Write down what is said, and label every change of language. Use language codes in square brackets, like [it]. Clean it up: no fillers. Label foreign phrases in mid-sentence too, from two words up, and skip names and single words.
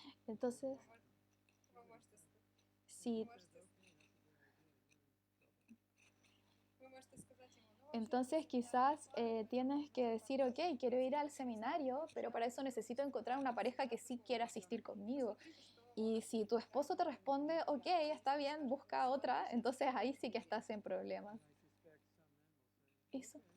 [es] Entonces, [ru] Вы можете, [es] si, [ru] вы можете, вы можете сказать ему, ну, вообще, [es] entonces quizás tienes que decir, ok, quiero ir al seminario, pero para eso necesito encontrar una pareja que sí quiera asistir conmigo. Y si tu esposo te responde, ok, está bien, busca otra, entonces ahí sí que estás en problemas. Eso.